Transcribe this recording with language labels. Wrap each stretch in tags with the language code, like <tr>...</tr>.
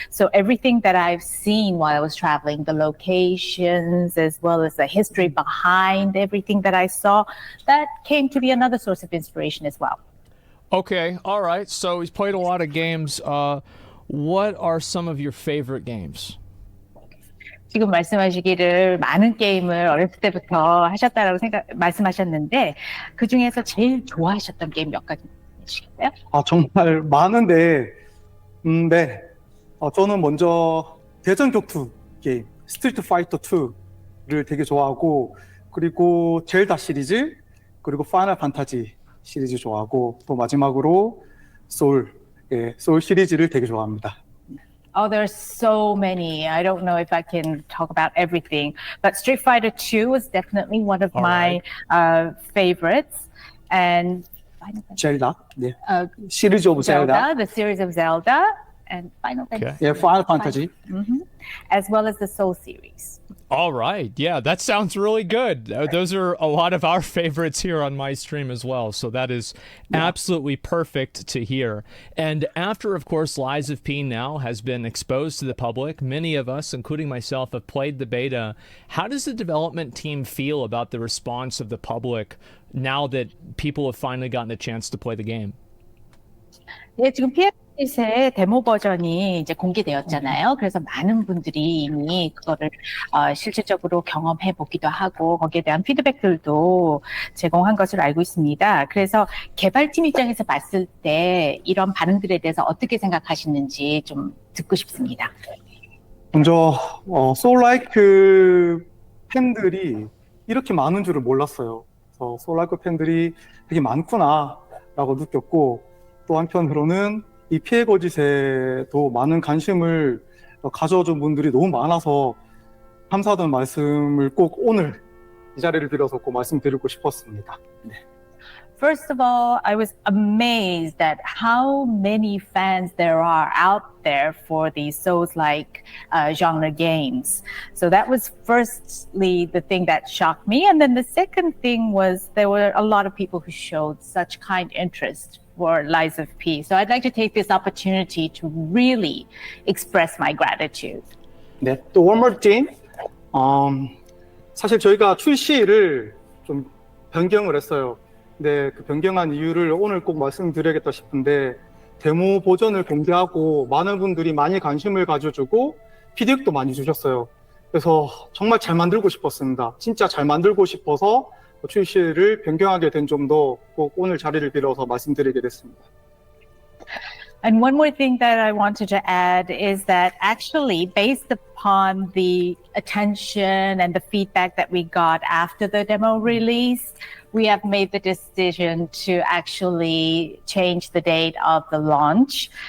<en>So everything that I've seen while I was traveling, the locations, as well as the history behind everything that I saw, that came to be another source of inspiration as well. Okay, all right. So he's played a lot of games. What are some of your favorite games?</en> <ko>지금 말씀하시기를 많은 게임을 어렸을 때부터 하셨다라고 말씀하셨는데 그 중에서 제일 좋아하셨던 게임 몇 가지 해주시겠어요? 정말 많은데, 네. 저는 먼저 대전 격투 게임, 스트리트 파이터 2를 되게 좋아하고, 그리고 젤다 시리즈, 그리고 파이널 판타지 시리즈 좋아하고, 또 마지막으로 소울 시리즈를 되게 좋아합니다.</ko> <en>Oh, there's so many. I don't know if I can talk about everything, but Street Fighter 2 was definitely one of my favorites. And</en> <ko>젤다, 네. 시리즈 오브 젤다.</ko> <en>The series of Zelda, and Final Fantasy. Yeah, Final Fantasy. As well as the Soul series. All right. Yeah, that sounds really good. Those are a lot of our favorites here on my stream as well. So that is absolutely perfect to hear. And after, of course, Lies of P now has been exposed to the public, many of us, including myself, have played the beta. How does the development team feel about the response of the public now that people have finally gotten a chance to play the game?</en> <ko>네, 지금 피해 의 데모 버전이 이제 공개되었잖아요. 그래서 많은 분들이 이미 그거를 실질적으로 경험해 보기도 하고 거기에 대한 피드백들도 제공한 것으로 알고 있습니다. 그래서 개발팀 입장에서 봤을 때 이런 반응들에 대해서 어떻게 생각하시는지 좀 듣고 싶습니다. 먼저 소울라이크 팬들이 이렇게 많은 줄을 몰랐어요. 그래서 소울라이크 팬들이 되게 많구나라고 느꼈고 또 한편으로는 이 피해 거짓에도 많은 관심을 가져준 분들이 너무 많아서 감사하다는 말씀을 꼭 오늘 이 자리를 빌어서 꼭 말씀드리고 싶었습니다. 네.</ko> <en>First of all, I was amazed at how many fans there are out there for these Souls-like genre games. So that was firstly the thing that shocked me. And then the second thing was there were a lot of people who showed such kind interest for Lies of P. So I'd like to take this opportunity to really express my gratitude.</en> <ko>네, 또</ko> <en>one more thing.</en> <ko>사실 저희가 출시를 좀 변경을 했어요. 근데 그 변경한 이유를 오늘 꼭 말씀드려야겠다 싶은데 데모 버전을 공개하고 많은 분들이 많이 관심을 가져주고 피드백도 많이 주셨어요. 그래서 정말 잘 만들고 싶었습니다. 진짜 잘 만들고 싶어서 출시를 변경하게 된 점도 꼭 오늘 자리를 빌어서 말씀드리게 됐습니다.</ko> <en>And one more thing that I wanted to add is that actually, based upon the attention and the feedback that we got after the demo release, we have made the decision to actually change the date of the launch.</en>